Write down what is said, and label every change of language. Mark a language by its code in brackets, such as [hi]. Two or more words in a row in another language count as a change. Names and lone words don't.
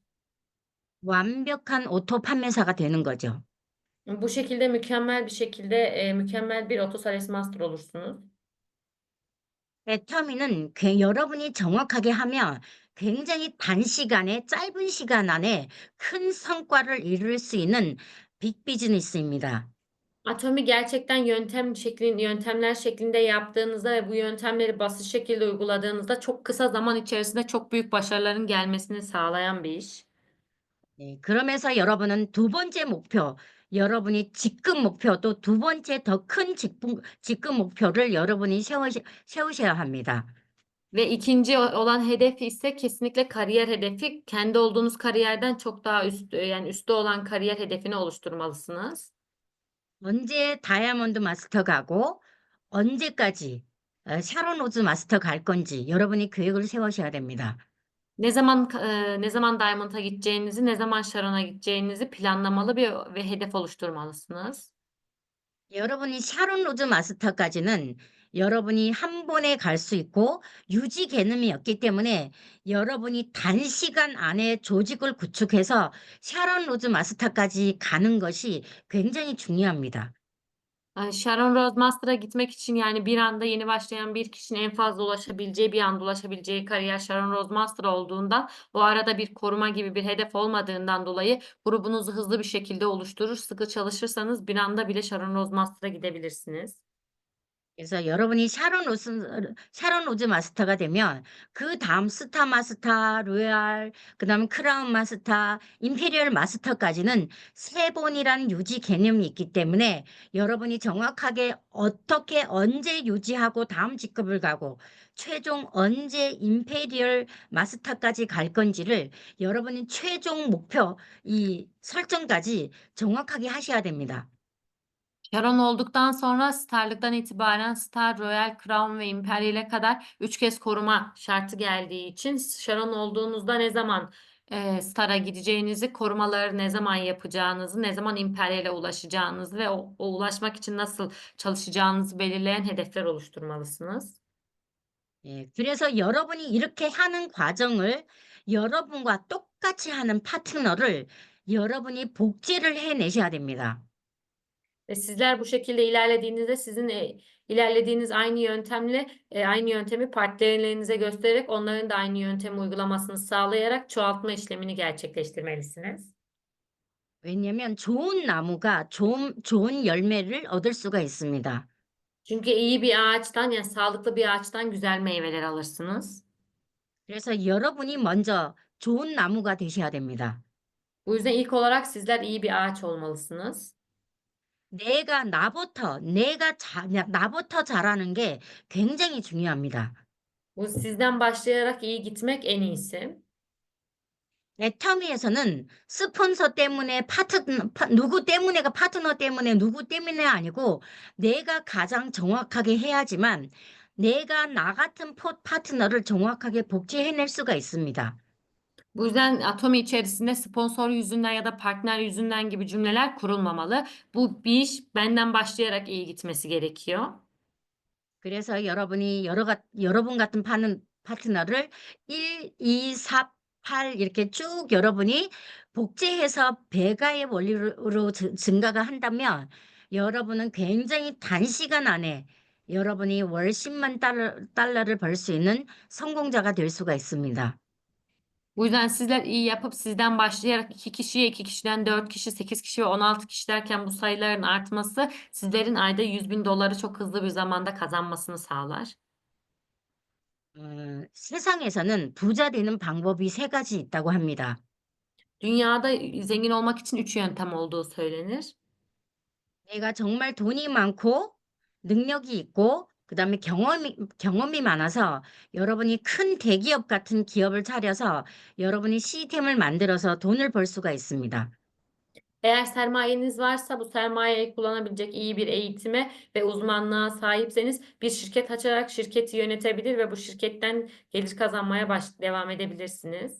[ko] 완벽한 오토 판매사가 되는 거죠. [tr] Bu şekilde mükemmel bir Otosales Master olursunuz. [ko] 애터미는 여러분이 정확하게 하면 굉장히 단시간에 짧은 시간 안에 큰 성과를 이룰 수 있는 빅 비즈니스입니다. [tr] Atomi gerçekten yöntemler şeklinde yaptığınızda ve bu yöntemleri basit şekilde uyguladığınızda çok kısa zaman içerisinde çok büyük başarıların gelmesini sağlayan bir iş. [ko] 네, 그러면서 여러분은 두 번째 목표, 여러분이 직급 목표, 또 두 번째 더 큰 직급 목표를 여러분이 세우셔야 합니다. [tr] Ve ikinci olan hedefi ise kesinlikle kariyer hedefi. Kendi olduğunuz kariyerden çok daha yani üstte olan kariyer hedefini oluşturmalısınız. [ko] 언제 다이아몬드 마스터 가고 언제까지 샤론 로즈 마스터 갈 건지 여러분이 계획을 세우셔야 됩니다. [tr] Ne zaman Diamond'a gideceğinizi, ne zaman Sharon'a gideceğinizi planlamalı ve hedef oluşturmalısınız. [ko] 여러분이 샤론 로즈 마스터까지는 여러분이 한 번에 갈 수 있고 유지 개념이 없기 때문에 여러분이 단시간 안에 조직을 구축해서 샤론 로즈 마스터까지 가는 것이 굉장히 중요합니다. [tr] Sharon Rose Master'a gitmek için yani bir anda yeni başlayan bir kişinin en fazla bir anda ulaşabileceği kariyer Sharon Rose Master olduğundan o arada bir koruma gibi bir hedef olmadığından dolayı grubunuzu hızlı bir şekilde oluşturur. Sıkı çalışırsanız bir anda bile Sharon Rose Master'a gidebilirsiniz. [ko] 그래서 여러분이 샤론 로즈 마스터가 되면 그다음 스타 마스터, 로얄, 그다음에 크라운 마스터, 임페리얼 마스터까지는 세 번이라는 유지 개념이 있기 때문에 여러분이 정확하게 어떻게 언제 유지하고 다음 직급을 가고 최종 언제 임페리얼 마스터까지 갈 건지를 여러분이 최종 목표 이 설정까지 정확하게 하셔야 됩니다. [tr] Sharon olduktan sonra Star'lıktan itibaren Star, Royal, Crown ve Imperial'e kadar 3 kez koruma şartı geldiği için Sharon olduğunuzda ne zaman Star'a gideceğinizi, korumaları ne zaman yapacağınızı, ne zaman Imperial'e ulaşacağınızı ve o ulaşmak için nasıl çalışacağınızı belirleyen hedefler oluşturmalısınız. [ko] 예, 그래서 여러분이 이렇게 하는 과정을 여러분과 똑같이 하는 파트너를 여러분이 복제를 해내셔야 됩니다. [tr] Ve sizler bu şekilde ilerlediğinizde sizin ilerlediğiniz aynı yöntemi partnerlerinize göstererek onların da aynı yöntemi uygulamasını sağlayarak çoğaltma işlemini gerçekleştirmelisiniz. [ko] 왜냐하면 좋은 나무가 좋은 열매를 얻을 수가 있습니다. [tr] Çünkü iyi bir ağaçtan yani sağlıklı bir ağaçtan güzel meyveler alırsınız. [ko] 그래서 여러분이 먼저 좋은 나무가 되셔야 됩니다. [tr] Bu yüzden ilk olarak sizler iyi bir ağaç olmalısınız. [ko] 나부터 잘하는 게 굉장히 중요합니다. [tr] Bu sizden başlayarak iyi gitmek en iyisi. [ko] 애터미에서는 스폰서 때문에 누구 때문에가 파트너 때문에 누구 때문에 아니고 내가 가장 정확하게 해야지만 내가 나 같은 파트너를 정확하게 복제해낼 수가 있습니다. [tr] Bu yüzden Atomi içerisinde sponsor yüzünden ya da partner yüzünden gibi cümleler kurulmamalı. Bu bir iş benden başlayarak iyi gitmesi gerekiyor. [ko] 그래서 여러분이 여러분 같은 파트너를 1, 2, 4, 8 이렇게 쭉 여러분이 복제해서 배가의 원리로 증가가 한다면 여러분은 굉장히 단시간 안에 여러분이 월 10만 달러를 벌 수 있는 성공자가 될 수가 있습니다. [tr] Bu yüzden sizler iyi yapıp sizden başlayarak 2 kişiye, 2 kişiden 4 kişi, 8 kişi ve 16 kişi derken bu sayıların artması sizlerin ayda 100.000 doları çok hızlı bir zamanda kazanmasını sağlar. [ko] 세상에서는 부자 되는 방법이 세 가지 있다고 합니다. [tr] Dünyada zengin olmak için 3 yöntem olduğu söylenir. [ko] 내가 정말 돈이 많고 능력이 있고 그다음에 경험이 많아서 여러분이 큰 대기업 같은 기업을 차려서 여러분이 시스템을 만들어서 돈을 벌 수가 있습니다. [tr] Eğer sermayeniz varsa bu sermayeyi kullanabilecek iyi bir eğitime ve uzmanlığa sahipseniz bir şirket açarak şirketi yönetebilir ve bu şirketten gelir kazanmaya devam edebilirsiniz.